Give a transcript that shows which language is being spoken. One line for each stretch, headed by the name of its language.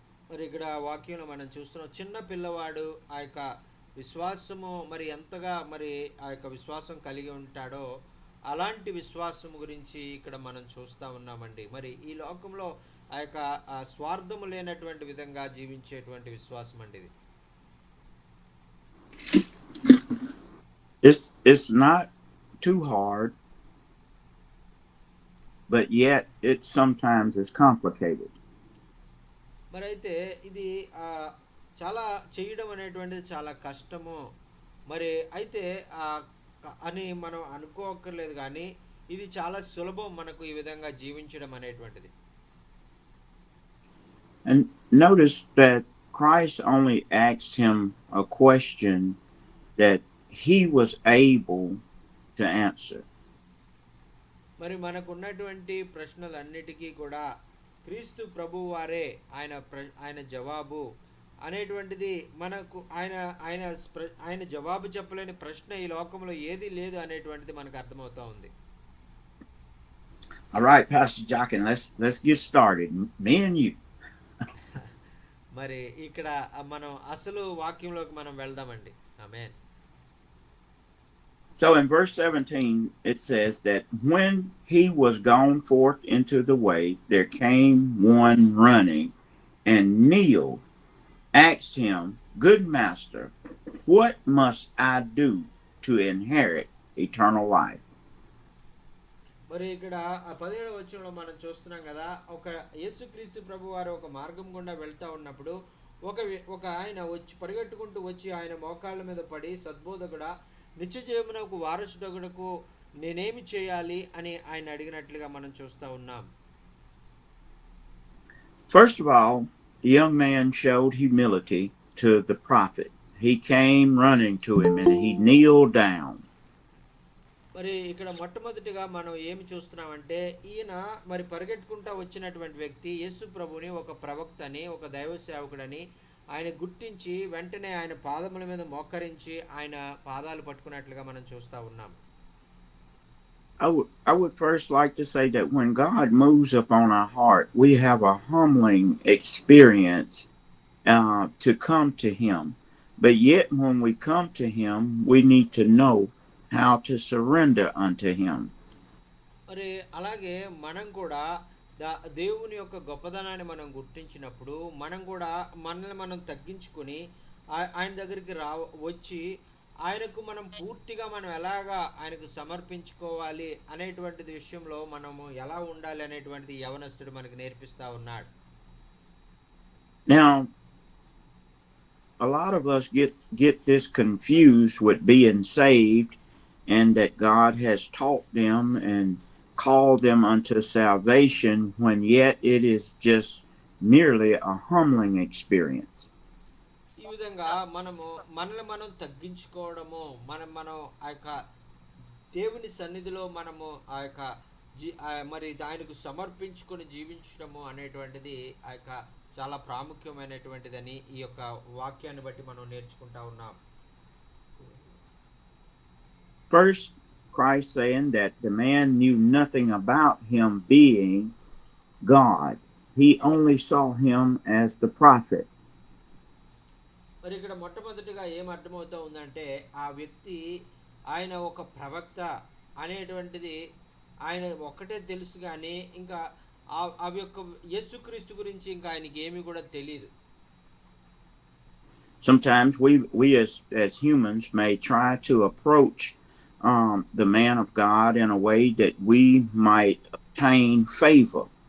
Telugu: మరి ఇక్కడ వాక్యంలో మనం చూస్తున్నాం, చిన్న పిల్లవాడు ఆ యొక్క విశ్వాసము మరి ఎంతగా మరి ఆ యొక్క విశ్వాసం కలిగి ఉంటాడో అలాంటి విశ్వాసం గురించి ఇక్కడ మనం చూస్తూ ఉన్నామండి. మరి ఈ లోకంలో ఆ యొక్క స్వార్థము లేనటువంటి విధంగా జీవించేటువంటి విశ్వాసం అండి ఇది.
English: It's not too hard, but yet it sometimes is complicated.
Telugu: మరి అయితే ఇది చాలా చేయడం అనేటువంటిది చాలా కష్టము. మరి అయితే అని మనం అనుకోక్కర్లేదు కానీ ఇది చాలా సులభం మనకు ఈ విధంగా జీవించడం అనేటువంటిది.
English: And notice that Christ only asked him a question that he was able to answer.
Telugu: మరి మనకున్నటువంటి ప్రశ్నలన్నిటికీ కూడా క్రీస్తు ప్రభువు వారే ఆయన జవాబు అనేటువంటిది మనకు ఆయన ఆయన ఆయన జవాబు చెప్పలేని ప్రశ్న ఈ లోకంలో ఏది లేదు అనేటువంటిది మనకు అర్థమవుతా ఉంది.
English: All right, Pastor Jockin, let's get started. Me and you.
Telugu: మరి ఇక్కడ మనం అసలు వాక్యంలోకి మనం వెళ్దామండి. ఆమేన్.
English: So in verse 17, it says that when he was gone forth into the way, there came one running and kneeled, asked him, Good master, what must I do to inherit eternal life?
Telugu: మరి ఇక్కడ 17వ వచనంలో మనం చూస్తున్నాం కదా, ఒక యేసుక్రీస్తు ప్రభు వారు ఒక మార్గం గుండా వెళ్తా ఉన్నప్పుడు ఒక ఆయన వచ్చి పరిగెట్టుకుంటూ వచ్చి ఆయన మోకాళ్ళ మీద పడి, సద్బోధకుడా, నిత్య జీవమునకు వారసుడగుటకు నేనేమి చేయాలి అని ఆయన అడిగినట్లుగా మనం చూస్తూ ఉన్నాం.
English: First of all, the young man showed humility to the prophet. He came running to him and he kneeled down.
Telugu: మరి ఇక్కడ మొట్టమొదటిగా మనం ఏమి చూస్తున్నామంటే, ఈయన మరి పరిగెట్టుకుంటా వచ్చినటువంటి వ్యక్తి యేసు ప్రభుని ఒక ప్రవక్తని, ఒక దైవ సేవకుడని ఆయన గుర్తించి వెంటనే ఆయన పాదముల మీద మోకరించి ఆయన పాదాలు పట్టుకున్నట్లుగా మనం చూస్తూ ఉన్నాం.
English: I would first like to say that when God moves upon our heart, we have a humbling experience to come to Him. But yet, when we come to Him, we need to know how to surrender unto Him.
Telugu: మరి అలాగే మనం కూడా దేవుని యొక్క గొప్పదనాన్ని మనం గుర్తించినప్పుడు మనం కూడా మనల్ని మనం తగ్గించుకొని ఆయన దగ్గరికి వచ్చి ఆయనకు మనం పూర్తిగా మనం ఎలాగా ఆయనకు సమర్పించుకోవాలి అనేటువంటి విషయంలో మనము ఎలా ఉండాలి అనేటువంటిది యవనస్తుడు మనకు నేర్పిస్తా ఉన్నాడు.
English: Now, a lot of us get this confused with being saved and that God has taught them and called them unto salvation, when yet it is just merely a humbling experience.
Telugu: ఈ విధంగా మనల్ని మనం తగ్గించుకోవడము, మనం ఆ యొక్క దేవుని సన్నిధిలో మనము ఆ యొక్క మరి ఆయనకు సమర్పించుకొని జీవించడము అనేటువంటిది ఆ యొక్క చాలా ప్రాముఖ్యమైనటువంటిదని ఈ యొక్క వాక్యాన్ని బట్టి మనం నేర్చుకుంటా ఉన్నాం.
English: First, Christ saying that the man knew nothing about him being God. He only saw him as the prophet.
Telugu: మరి ఇక్కడ మొట్టమొదటిగా ఏం అర్థమవుతా ఉందంటే, ఆ వ్యక్తి ఆయన ఒక ప్రవక్త అనేటువంటిది ఆయన ఒక్కటే తెలుసు కానీ ఇంకా ఆ యొక్క యేసుక్రీస్తు గురించి ఇంకా ఆయనకి ఏమీ కూడా తెలియదు.
English: Sometimes we as humans may try to approach the man of God in a way that we might obtain favor.